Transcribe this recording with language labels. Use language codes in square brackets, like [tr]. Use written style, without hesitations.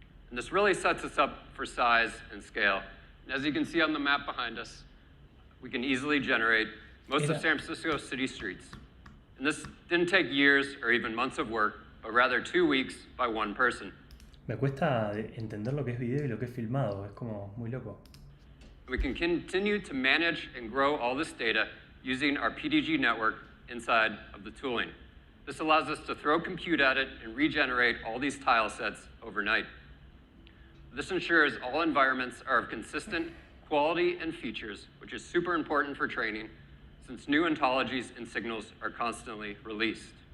[en] And this really sets us up for size and scale. And as you can see on the map behind us, we can easily generate most of San Francisco city streets. And this didn't take years or even months of work, but rather 2 weeks by one person. [es] Me cuesta entender lo que es video y lo que es filmado, es como muy loco. [en] We can continue to manage and grow all this data using our PDG network inside of the tooling. This allows us to throw compute at it and regenerate all these tile sets overnight. This ensures all environments are of consistent quality and features, which is super important for training, since new ontologies and signals are constantly released.